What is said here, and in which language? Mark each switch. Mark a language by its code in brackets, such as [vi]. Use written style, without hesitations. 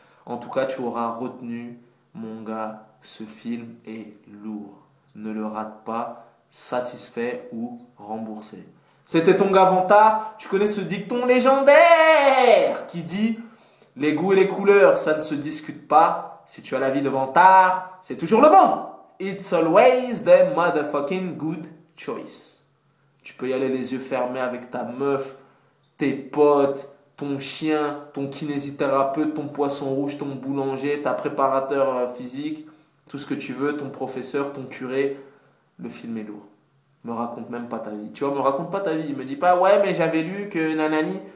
[fr] En tout cas, tu auras retenu, mon gars, ce film est lourd. Ne le rate pas. Satisfait ou remboursé. C'était ton gars Vantard. Tu connais ce dicton légendaire qui dit: les goûts et les couleurs, ça ne se discute pas. Si tu as la vie de Vantard, c'est toujours le bon. [en] It's always the motherfucking good choice. [fr] Tu peux y aller les yeux fermés avec ta meuf, tes potes, ton chien, ton kinésithérapeute, ton poisson rouge, ton boulanger, ta préparateur physique, tout ce que tu veux, ton professeur, ton curé. Le film est lourd. Me raconte même pas ta vie. Tu vois, me raconte pas ta vie. Me dis pas, ouais, mais j'avais lu que nanani.